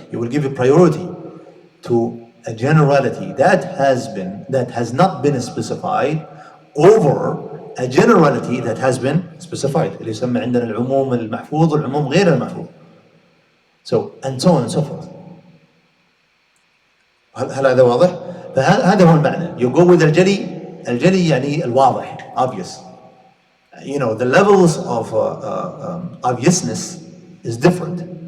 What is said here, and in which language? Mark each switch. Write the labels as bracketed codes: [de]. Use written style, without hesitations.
[en] You will give a priority to a generality that has not been specified over a generality that has been specified. [ar] اللي يسمى عندنا العموم المحفوظ والعموم غير المحفوظ. [en] So and so on and so forth. [ar] هل هذا واضح؟ فهذا هو المعنى. [en] You go with [ar] الجلي يعني الواضح, [en] obvious. The levels of obviousness is different.